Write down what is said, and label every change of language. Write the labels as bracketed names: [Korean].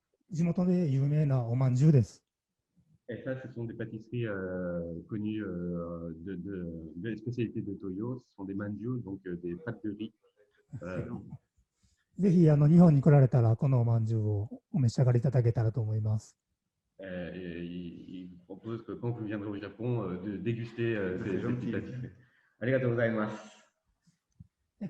[Japanese] 地元で有名なおまんじゅうです。 [French] Et ça, ce sont des pâtisseries connues de spécialités de Toyo. Ce sont des manju, donc des pâtes de riz. [Japanese] ぜひ日本に来られたらこのおまんじゅうをお召し上がりいただけたらと思います。 [French] Il propose que quand vous viendrez au Japon, de déguster ces pâtisseries. [Japanese] ありがとうございます。